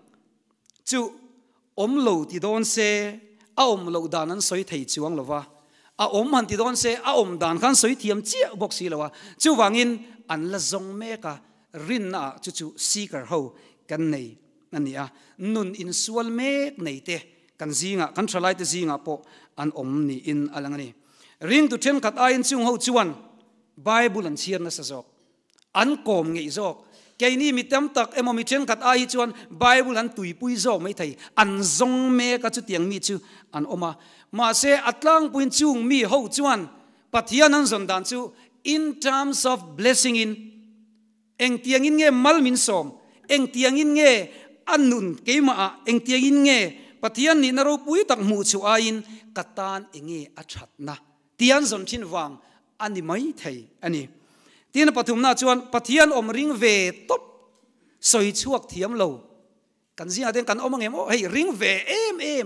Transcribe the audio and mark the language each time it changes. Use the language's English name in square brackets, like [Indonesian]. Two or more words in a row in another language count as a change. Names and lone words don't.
[Mizo] chu om lo ti don se a om lo dan an soi thei chuang lova a om han ti don se a om dan khan soi thiam chia box si lawa chu wangin an la zong meka rin na chu seeker ho kan nei ania nun in sual mek nei te kan zinga kan thalai te zinga po an om ni in alangani ring tu then khat a in chung ho chuan bible an chiar na sa jok an kom ngei jok keini mitam tak emo mi then khat a hi chuan bible an tuipui zo mai thei an zong meka chu tiang mi chu an oma ma se atlang puin chung mi ho chuan pathian an zon dan chu [English] in terms of blessing [Mizo] in eng tiang in nge mal min som eng tiang in nge annun keima eng tiang in nge pathian ni na ro pui tak mu chu a in katan enge a that na tian zon thin wang ani mai thei ani tin pathum na chuan pathian om ring ve top soi chuak thiam lo kan zia den kan omang em hei ring ve em